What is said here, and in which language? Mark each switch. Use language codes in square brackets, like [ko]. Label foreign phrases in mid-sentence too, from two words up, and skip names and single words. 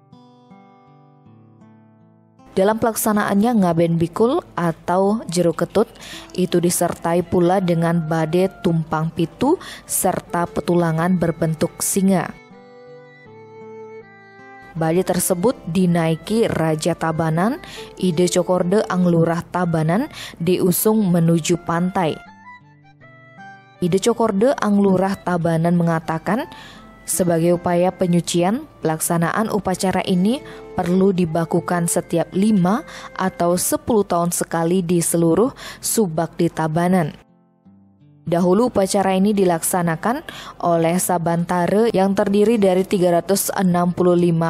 [id] Dalam pelaksanaannya Ngaben Bikul atau Jero Ketut itu disertai pula dengan bade tumpang pitu serta petulangan berbentuk singa. Bade tersebut dinaiki Raja Tabanan, Ide Cokorde Anglurah Tabanan diusung menuju pantai. Ide Cokorde Anglurah Tabanan mengatakan, sebagai upaya penyucian, pelaksanaan upacara ini perlu dibakukan setiap 5 atau 10 tahun sekali di seluruh subak di Tabanan. Dahulu upacara ini dilaksanakan oleh Sabantare yang terdiri dari 365 pekaseh.